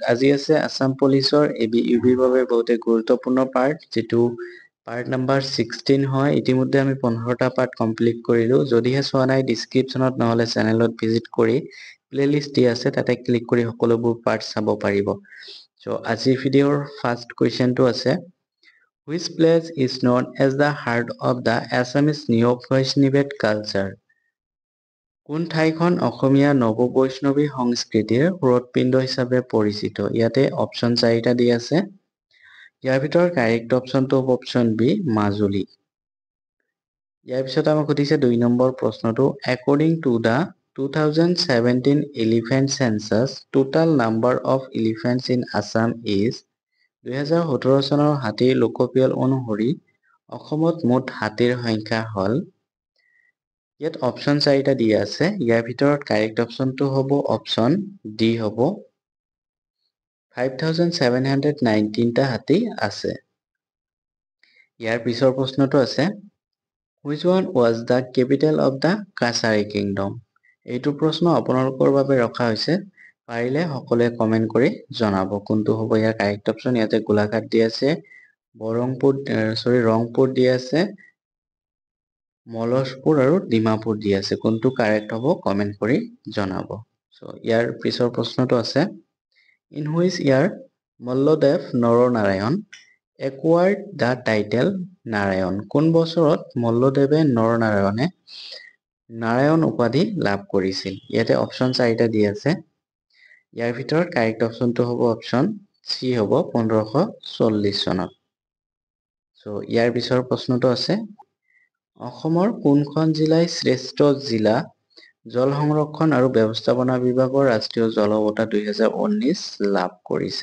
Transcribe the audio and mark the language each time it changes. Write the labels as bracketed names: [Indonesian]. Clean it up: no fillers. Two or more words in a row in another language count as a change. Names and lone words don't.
[Assamese] আজি আছে আসাম পুলিচৰ এবি ইউবিৰ বাবে বহুতে গুৰুত্বপূৰ্ণ পাৰ্ট, যেটো পাৰ্ট নাম্বাৰ 16 হয়। ইতিমধ্যে আমি 15টা [English] part complete [Assamese] কৰিলো। যদিহে চোৱা নাই ডেসক্ৰিপচনত নহলে চেনেলত ভিজিট কৰি প্লেলিষ্ট দি আছে, তাতে ক্লিক কৰি সকলোবোৰ পাৰ্ট চাব পাৰিব। সো আজিৰ ভিডিঅ'ৰ [English] first question [Assamese] আছে, [English] which place is known as the heart of the Assamese neo-Vaishnavet culture? [Assamese] কোন ঠাইখন অসমীয়া নৱ-বৈষ্ণৱী সংস্কৃতিৰ হৃদপিণ্ড হিচাপে পৰিচিত? ইয়াতে অপচন 4টা দি আছে। ইয়াৰ ভিতৰত [English] correct option [Assamese] হ'ব অপচন বি, মাজুলী। ইয়াৰ পিছত আমাক সুধিছে 2 নম্বৰ প্ৰশ্নটো, [English] according to the 2017 elephant census, total number of elephants in Assam is [Assamese] 2017 চনৰ হাতীৰ লোকপিয়ল অনুসৰি অসমত মুঠ হাতীৰ সংখ্যা হ'ল। ইয়াত অপচন 4টা দিয়া আছে। ইয়াৰ ভিতৰত [English] correct option [Assamese] হ'ব অপচন ডি হ'ব 5719টা হাতী আছে। ইয়াৰ পিছৰ প্ৰশ্নটো আছে, [English] which one was the capital of the Kasari kingdom? [Assamese] এইটো প্ৰশ্ন আপোনালোকৰ বাবে ৰখা হৈছে। পাৰিলে সকলোৱে কমেন্ট কৰি জনাব কোনটো হ'ব ইয়াৰ [English] correct option. [Assamese] ইয়াতে গোলাঘাট দি আছে, ৰংপুৰ দি আছে, মলসপুৰ আৰু ডিমাপুৰ দি আছে। কোনটো কাৰেক্ট হ'ব কমেন্ট কৰি জনাব। সো ইয়াৰ পিছৰ প্ৰশ্নটো আছে, [English] in which year মল্লদেৱ নৰনাৰায়ণ acquired the title নাৰায়ণ? [Assamese] কোন বছৰত মল্লদেৱে নৰনাৰায়ণে নাৰায়ণ উপাধি লাভ কৰিছিল? ইয়াতে অপচন 4টা দি আছে। ইয়াৰ ভিতৰত [English] correct option [Assamese] হ'ব অপচন সি হ'ব 1540 চনত। সো ইয়াৰ পিছৰ প্ৰশ্নটো আছে, অসমৰ কোনখন জিলাই শ্ৰেষ্ঠ জিলা জল সংৰক্ষণ আৰু ব্যৱস্থাপনা বিভাগৰ ৰাষ্ট্ৰীয় জল বঁটা 2019 লাভ কৰিছে?